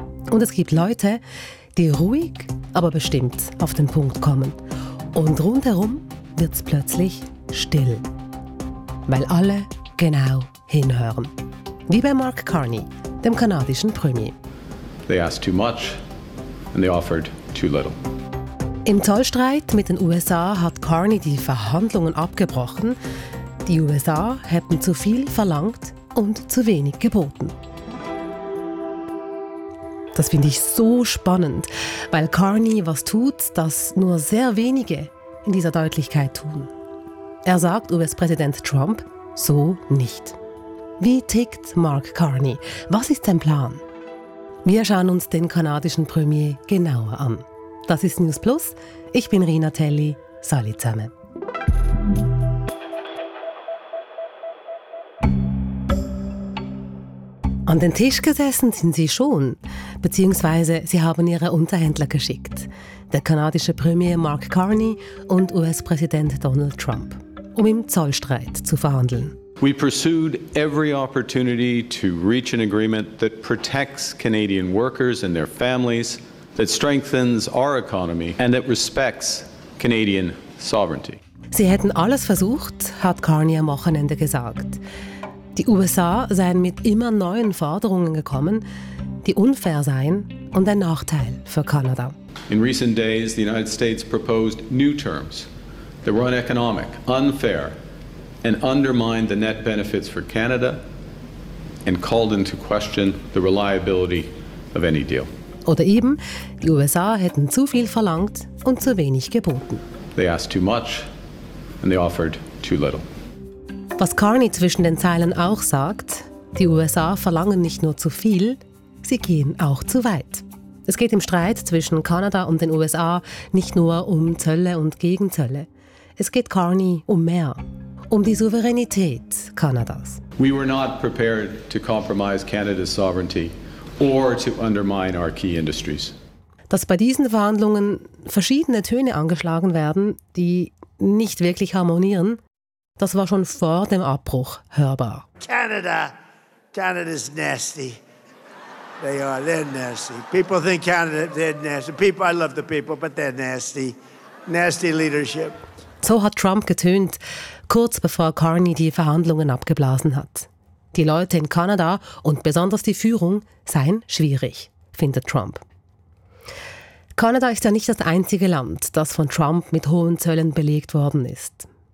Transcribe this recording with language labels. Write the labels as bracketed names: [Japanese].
[German] Und es gibt Leute, die ruhig, aber bestimmt auf den Punkt kommen. Und rundherum wird's plötzlich still. Weil alle genau hinhören. Wie bei Mark Carney, dem kanadischen Premier. [English] They asked too much and they offered too little. [German] Im Zollstreit mit den USA hat Carney die Verhandlungen abgebrochen. Die USA hätten zu viel verlangt und zu wenig geboten. Das finde ich so spannend, weil Carney was tut, das nur sehr wenige in dieser Deutlichkeit tun. Er sagt US-Präsident Trump so nicht. Wie tickt Mark Carney? Was ist sein Plan? Wir schauen uns den kanadischen Premier genauer an. Das ist News Plus. Ich bin Rina Telli. Salut zusammen. An den Tisch gesessen sind sie schon, beziehungsweise sie haben ihre Unterhändler geschickt. Der kanadische Premier Mark Carney und US-Präsident Donald Trump, um im Zollstreit zu verhandeln. [English] We pursued every opportunity to reach an agreement that protects Canadian workers and their families, that strengthens our economy and that respects Canadian sovereignty. [German] Sie hätten alles versucht, hat Carney am Wochenende gesagt. Die USA seien mit immer neuen Forderungen gekommen, die unfair seien und ein Nachteil für Kanada. [English] In recent days, the United States proposed new terms that were uneconomic, unfair, and undermine the net benefits for Canada and called into question the reliability of any deal. [German] Oder eben, die USA hätten zu viel verlangt und zu wenig geboten. [English] They asked too much and they offered too little. [German] Was Carney zwischen den Zeilen auch sagt, die USA verlangen nicht nur zu viel, sie gehen auch zu weit. Es geht im Streit zwischen Kanada und den USA nicht nur um Zölle und Gegenzölle. Es geht Carney um mehr. Um die Souveränität Kanadas. [English] We were not prepared to compromise Canada's sovereignty or to undermine our key industries. [German] Dass bei diesen Verhandlungen verschiedene Töne angeschlagen werden, die nicht wirklich harmonieren, das war schon vor dem Abbruch hörbar. [English] Canada, Canada's nasty. They are, they're nasty. People think Canada, they're nasty. People, I love the people, but they're nasty. Nasty leadership. [German] So hat Trump getönt, kurz bevor Carney die Verhandlungen abgeblasen hat. Die Leute in Kanada und besonders die Führung seien schwierig, findet Trump. Kanada ist ja nicht das einzige Land, das von Trump mit hohen Zöllen belegt worden ist.